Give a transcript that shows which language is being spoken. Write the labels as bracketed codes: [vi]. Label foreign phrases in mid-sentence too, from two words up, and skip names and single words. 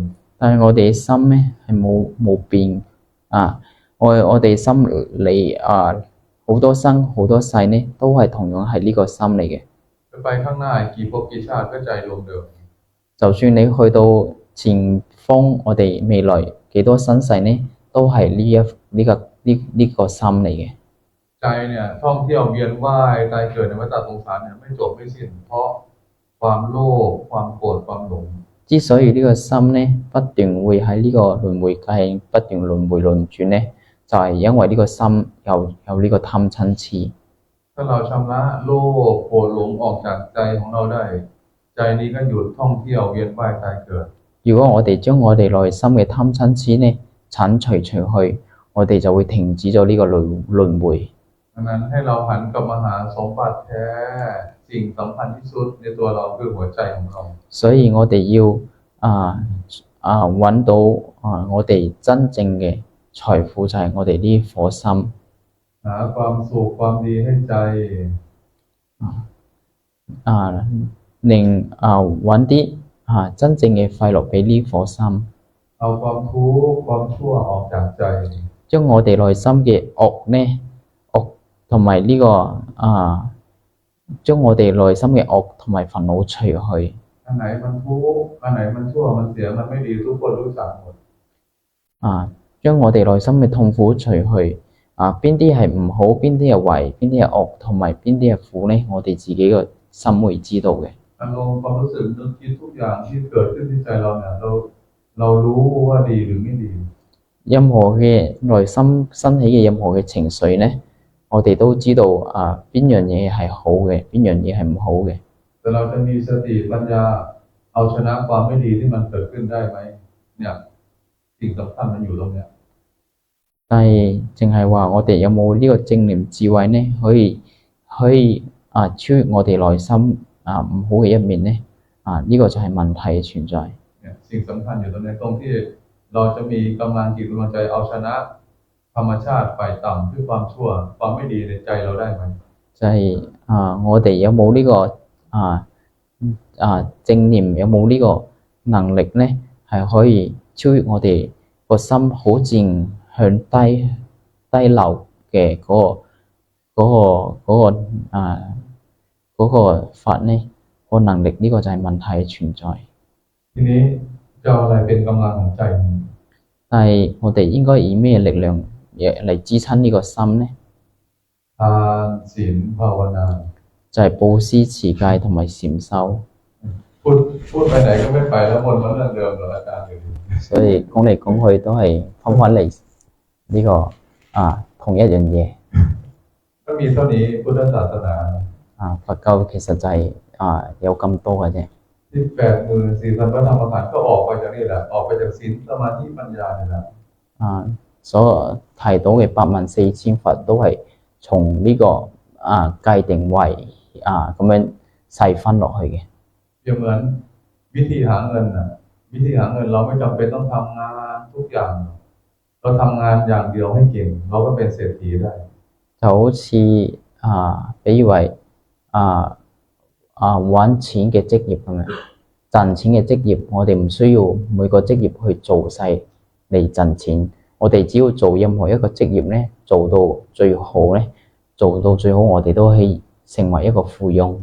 [yue] 但係我哋嘅心咧係冇變我哋心嚟好多生好多世咧都係同樣係呢個心嚟嘅。 [th] ไปข้างหน้ากี่ภพกี่ชาติก็ใจดวงเดิม [yue] 就算你去到前方，我哋未來幾多身世呢，都係呢個心嚟嘅。 [th] ใจเนี่ยท่องเที่ยวเวียนว่ายตายเกิดในวัฏสงสารเนี่ยไม่จบไม่สิ้นเพราะความโลภความโกรธความหลง [yue] 之所以呢個心呢不斷會喺呢個輪迴界不斷輪迴輪轉呢，就係因為呢個心有呢個貪嗔痴。 [th] ถ้าเราชำระโลภโกรธหลงออกจากใจของเราได้ใจนี้ก็หยุดท่องเที่ยวเวียนว่ายตายเกิด [yue] 如果我哋將我哋內心嘅貪嗔痴呢剷除去，我哋就會停止咗呢個輪迴。 [th] ดังนั้นให้เราหันกลับมาหาสมบัติแท้สิ่งสำคัญที่สุดในตัวเราคือหัวใจของเรา [yue] 所以我哋要揾到我哋真正嘅財富就係我哋呢顆心。 [th] หาความสุขความดีให้ใจ [yue] 揾啲真正嘅快樂俾呢顆心。 [th] เอาความทุกข์ความชั่วออกจากใจ [yue] 將我哋內心嘅惡呢同埋呢個將我哋內心嘅惡同埋煩惱除去。 [th] อันไหนมันทุกข์อันไหนมันชั่วมันเสียมันไม่ดีทุกคนรู้จักหมด [yue] 將我哋內心嘅痛苦除去邊啲係唔好，邊啲係壞，邊啲係惡，同埋邊啲係苦呢？我哋自己個心會知道嘅。 [th] อารมณ์ความรู้สึกนึกคิดทุกอย่างที่เกิดขึ้นที่ใจเราเนี่ยเรารู้ว่าดีหรือไม่ดี [yue] 任何嘅內心生起嘅任何嘅情緒呢，我哋都知道邊樣嘢係好嘅，邊樣嘢係唔好嘅。 [th] แต่เราจะมีสติปัญญาเอาชนะความไม่ดีที่มันเกิดขึ้นได้ไหมเนี่ยสิ่งสำคัญมันอยู่ตรงเนี้ย [yue] 但係淨係話我哋有冇呢個正念智慧呢？可以超越我哋內心唔好嘅一面呢？呢個就係問題嘅存在。 [th] เนี่ยสิ่งสำคัญอยู่ตรงนี้ตรงที่เราจะมีกำลังจิตกำลังใจเอาชนะธรรมชาติฝ่ายต่ำคือความชั่วความไม่ดีในใจเราได้ไหม [yue] 就係我哋有冇呢個正念，有冇呢個能力呢？係可以超越我哋個心好靜向低流嘅嗰個法呢？個能力呢個就係問題嘅存在。 [th] ทีนี้จะเอาอะไรเป็นกำลังของใจ [yue] 但係我哋應該以咩力量嚟支撐呢個心呢？ [th] ทานศีลภาวนา [yue] 就係布施持戒同埋禪修。 [th] พูดไปไหนก็ไม่ไปแล้ววนมาเรื่องเดิมเหรออาจารย์อยู่ [yue] 所以講嚟講去都係翻返嚟呢個同一樣嘢。 [th] ก็มีเท่านี้พุทธศาสนา [yue] 佛教其實就係有咁多嘅啫。 [th] ที่84,000พระธรรมขันธ์ก็ออกไปจากนี่แหละออกไปจากศีลสมาธิปัญญานี่แหละ [yue] 所提到嘅84000佛都係從呢個界定為咁樣細分落去嘅。 [th] เปรียบเหมือนวิธีหาเงินวิธีหาเงินเราไม่จำเป็นต้องทำงานทุกอย่างเราทำงานอย่างเดียวให้เก่งเราก็เป็นเศรษฐีได้ [yue] 就好似比如為揾錢嘅職業咁樣，賺錢嘅職業，我哋唔需要每個職業去做晒嚟賺錢，我哋只要做任何一個職業咧，做到最好咧，做到最好，我哋都可以成為一個富翁。